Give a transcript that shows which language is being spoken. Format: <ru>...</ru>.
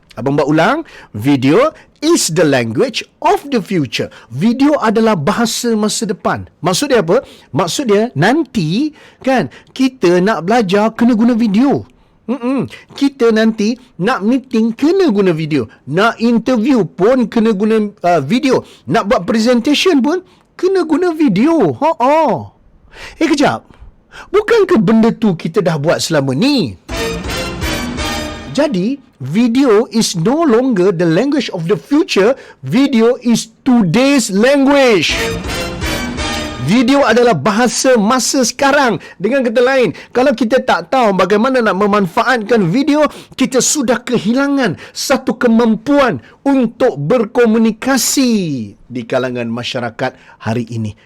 <en>Abang Bat ulang, video is the language of the future.</en> <ms>Video adalah bahasa masa depan. Maksud dia apa? Maksud dia nanti kan kita nak belajar kena guna video. Kita nanti nak meeting kena guna video. Nak interview pun kena guna video. Nak buat presentation pun kena guna video. Kejap. Bukankah benda tu kita dah buat selama ni?</ms> <en>Jadi, video is no longer the language of the future. Video is today's language.</en> <ms>Video adalah bahasa masa sekarang. Dengan kata lain, kalau kita tak tahu bagaimana nak memanfaatkan video, kita sudah kehilangan satu kemampuan untuk berkomunikasi di kalangan masyarakat hari ini.</ms>